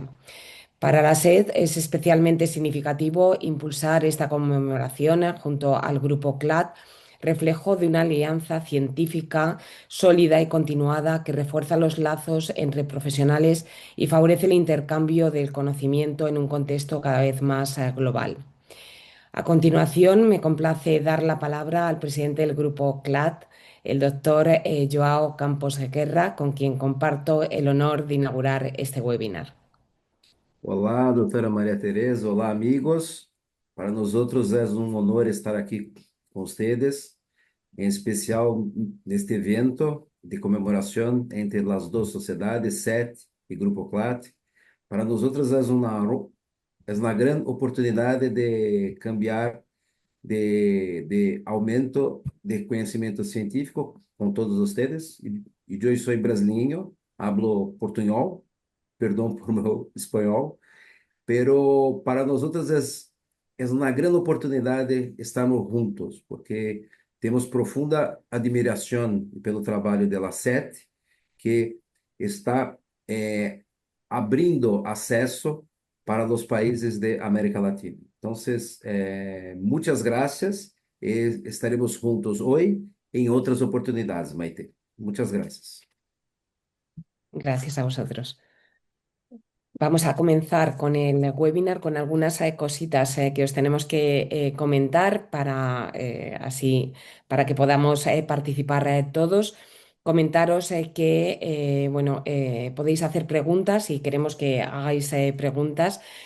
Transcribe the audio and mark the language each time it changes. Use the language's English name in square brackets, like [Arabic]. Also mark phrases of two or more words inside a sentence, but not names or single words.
[Spanish] Para la SED es especialmente significativo impulsar esta conmemoración junto al grupo CLAD, reflejo de una alianza científica sólida y continuada que refuerza los lazos entre profesionales y favorece el intercambio del conocimiento en un contexto cada vez más global. A continuación, me complace dar la palabra al presidente del grupo CLAD, el doctor Joao Campos Guerra, con quien comparto el honor de inaugurar este webinar. [Portuguese] Olá, doutora Maria Tereza. Olá, amigos. Para nós outros é um honor estar aqui com vocês, em especial neste evento de comemoração entre as duas sociedades, SET e Grupo CLAT. Para nós outros é uma grande oportunidade de cambiar, de aumento de conhecimento científico com todos vocês. E eu sou brasileiro, hablo portunhol, perdão por meu espanhol. [Spanish] Pero para nosotros es una gran oportunidad de [Portuguese] estarmos juntos, porque temos profunda admiração pelo trabalho da SET, que está abrindo acesso para os países de América Latina. Então, muitas graças e estaremos juntos hoje em outras oportunidades, Maite. Muitas graças. [Spanish] Gracias a vosotros. Vamos a comenzar con el webinar con algunas cositas que os tenemos que comentar para que podamos participar todos. Comentaros que bueno, podéis hacer preguntas y queremos que hagáis preguntas.